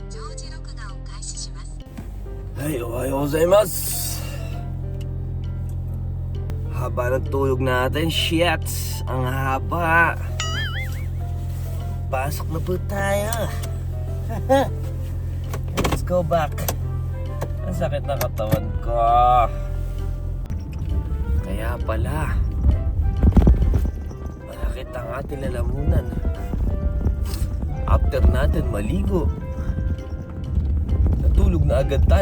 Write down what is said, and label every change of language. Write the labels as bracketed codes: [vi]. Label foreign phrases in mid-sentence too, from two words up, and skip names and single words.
[ja] Ay, おはようございます. [tl] Haba ng tulog natin. Shit! Ang haba. Pasok na po tayo. [en] Let's go back. [tl] Ang sakit na katawan ko. Kaya pala, malakit ang ating lalamunan. After natin maligo, natulog na agad tayo.